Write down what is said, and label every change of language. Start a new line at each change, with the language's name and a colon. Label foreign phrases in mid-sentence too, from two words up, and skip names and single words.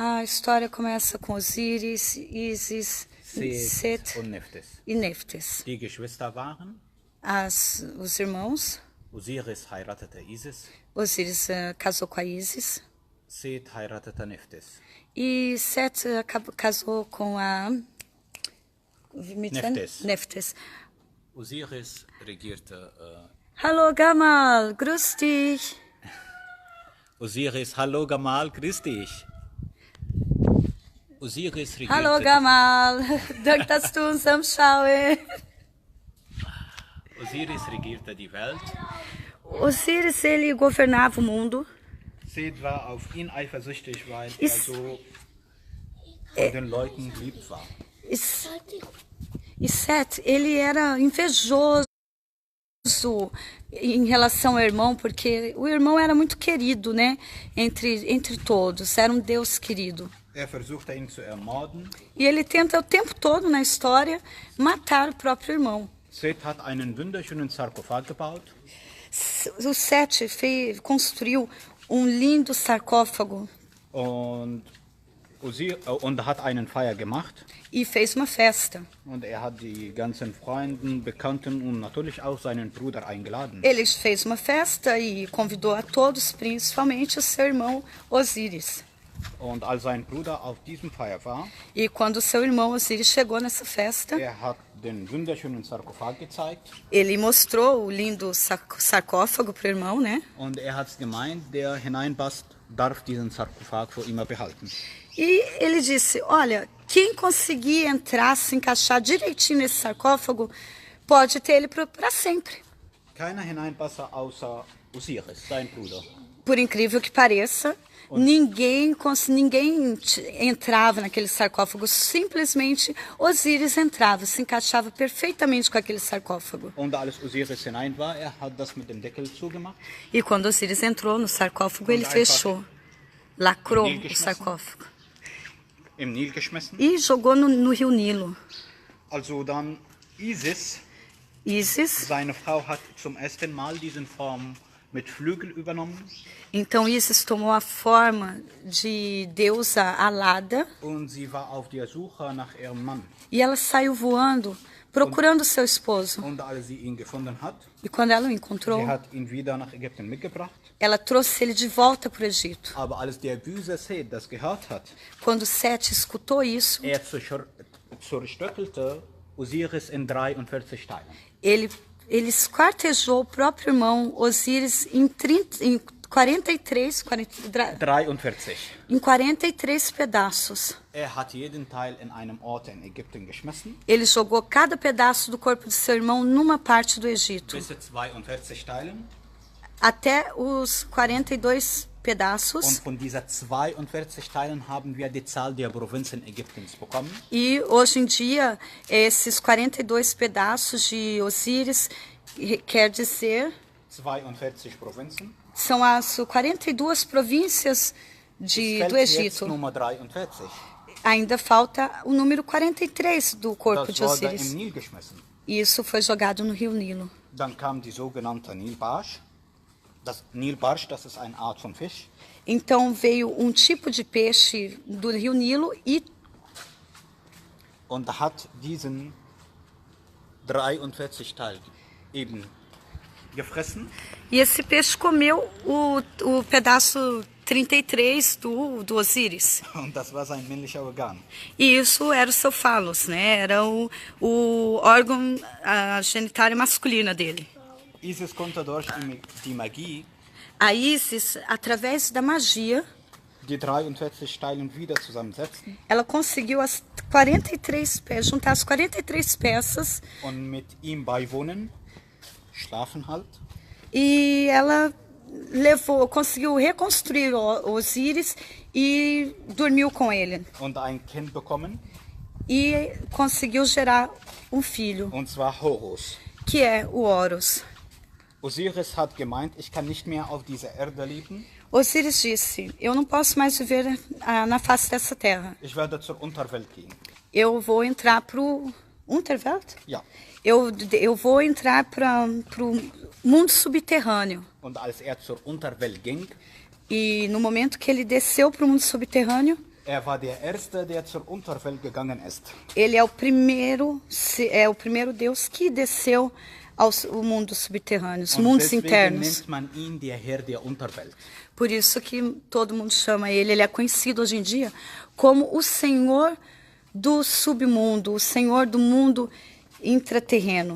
Portuguese: A história começa com Osíris, Ísis, Set
German: und Nephthys.
Portuguese: e Neftes.
German: Die Geschwister waren,
Portuguese: Os irmãos,
German: Osiris heiratete Isis,
Portuguese: Osíris casou com a Ísis
German: Seth heiratete Nephthys.
Portuguese: e Set casou com a Neftes. Neftes.
German: Osiris regierte, Hallo Gamal, grüß dich. Osiris, hallo Gamal, grüß dich. Osiris regierte, Hallo Gamal, danke, dass du uns anschauen. Osiris regierte die Welt.
Portuguese: Osíris, ele governava o mundo.
German: Seth war auf ihn eifersüchtig, weil er so von den Leuten geliebt war.
Portuguese: E Set, ele era invejoso em relação ao irmão, porque o irmão era muito querido, né? Entre todos, era um Deus querido.
German: Er versuchte ihn zu ermorden.
Portuguese: E ele tenta o tempo todo na história matar o próprio irmão.
German: Seth hat einen wunderschönen Sarkophag gebaut.
Portuguese: O Set construiu um lindo sarcófago
German: Und hat einen Feier gemacht.
Portuguese: e fez uma festa.
German: Und er hat die ganzen Freunden, Bekannten und natürlich auch seinen Bruder eingeladen.
Portuguese: Ele fez uma festa e convidou a todos, principalmente o seu irmão Osíris.
German: Und als sein Bruder auf diesem Feier war,
Portuguese: E quando o seu irmão Osíris chegou nessa festa,
German: er hat den wunderschönen Sarkophag gezeigt.
Portuguese: ele mostrou o lindo sarcófago para o irmão, né?
German: Und er hat gemeint, der hineinpasst, darf diesen Sarkophag für immer behalten.
Portuguese: E ele disse, olha, quem conseguir entrar, se encaixar direitinho nesse sarcófago, pode ter ele para sempre.
German: Keiner hineinpasse außer Osiris, sein Bruder.
Portuguese: Por incrível que pareça, ninguém entrava naquele sarcófago, simplesmente Osíris entrava, se encaixava perfeitamente com aquele sarcófago.
German: Und als Osiris hinein war, er hat das mit dem Deckel zugemacht.
Portuguese: E quando Osíris entrou no sarcófago, ele fechou, lacrou o sarcófago
German: Im Nil geschmissen.
Portuguese: e jogou no rio Nilo.
German: Also dann Isis, Seine Frau, hat zum ersten Mal diesen Form mit Flügel übernommen.
Portuguese: Então Ísis tomou a forma de deusa alada
German: Und sie war auf der Suche nach ihrem Mann.
Portuguese: e ela saiu voando procurando seu esposo.
German: Und als sie ihn gefunden hat,
Portuguese: E quando ela o encontrou,
German: sie hat ihn wieder nach Ägypten mitgebracht.
Portuguese: ela trouxe ele de volta para o Egito.
German: Aber als der böse Seth das gehört hat,
Portuguese: Quando Set escutou isso,
German: zerstückelte Osiris in 43 Teilen.
Portuguese: ele esquartejou o próprio irmão Osíris em 43 pedaços.
German: Er hat jeden Teil in einem Ort in Ägypten geschmissen.
Portuguese: Ele jogou cada pedaço do corpo de seu irmão numa parte do Egito,
German: Bis zu 42 Teilen.
Portuguese: até os 42
German: Und
Portuguese: pedaços.
German: von dieser 42 Teilen haben wir die Zahl der Provinzen Ägyptens bekommen.
Portuguese: E hoje em dia, esses 42 pedaços de Osíris quer dizer
German: 42 Provinzen.
Portuguese: são as 42 províncias do
German: Fällt jetzt
Portuguese: Egito.
German: Nummer 43.
Portuguese: Ainda falta o número 43 do corpo
German: Das
Portuguese: de
German: wurde im
Portuguese: Osíris.
German: Nil geschmissen.
Portuguese: E isso foi jogado no rio Nilo.
German: Dann kam die sogenannte Nilbarsch. Das Nilbarsch, das ist eine Art von Fisch.
Portuguese: Então veio um tipo de peixe do rio Nilo e
German: Und hat diesen 43 Teil eben gefressen.
Portuguese: E esse peixe comeu o pedaço 33 do Osíris.
German: Und das war sein männlicher Organ.
Portuguese: E isso era o seu falos, né? Era o órgão, a genitália masculina dele.
German: Isis konnte durch die Magie
Portuguese: A Isis, através da magia,
German: die 43 Steine wieder zusammensetzen
Portuguese: ela conseguiu as 43 juntar as 43 peças
German: und mit ihm beiwohnen, schlafen halt.
Portuguese: e ela conseguiu reconstruir Osíris e dormiu com ele.
German: Und ein Kind bekommen,
Portuguese: E conseguiu gerar um filho,
German: und zwar Horus.
Portuguese: que é o Horus.
German: Osiris hat gemeint, ich kann nicht mehr auf dieser Erde leben.
Portuguese: Osíris disse: eu não posso mais viver na face dessa terra.
German: Ich werde zur Unterwelt gehen.
Portuguese: Eu vou entrar para o Unterwelt?
German: Ja.
Portuguese: Eu vou entrar para o mundo subterrâneo.
German: Und als er zur Unterwelt ging,
Portuguese: E no momento que ele desceu para o mundo subterrâneo,
German: er war der Erste, der zur Unterwelt gegangen ist.
Portuguese: ele é o primeiro Deus que desceu ao mundo subterrâneo, os
German: Und
Portuguese: mundos
German: deswegen
Portuguese: internos.
German: nennt man ihn der Herr der Unterwelt.
Portuguese: Por isso que todo mundo chama ele. Ele é conhecido hoje em dia como o Senhor do submundo, o Senhor do mundo intraterreno.